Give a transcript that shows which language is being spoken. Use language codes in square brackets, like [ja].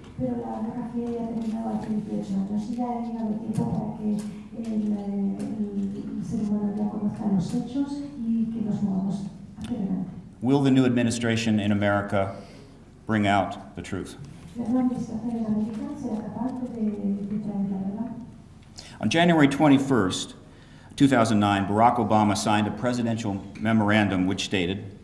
[es] Pero la Guerra Fría ya ha terminado hace 18 años y ya ha llegado el tiempo para que el ser humano ya conozca los hechos y que nos movamos hacia adelante. [en] Will the new administration in America bring out the truth? [es] La nueva administración en América será capaz de traer la verdad. [en] On January 21st, 2009, Barack Obama signed a presidential memorandum which stated,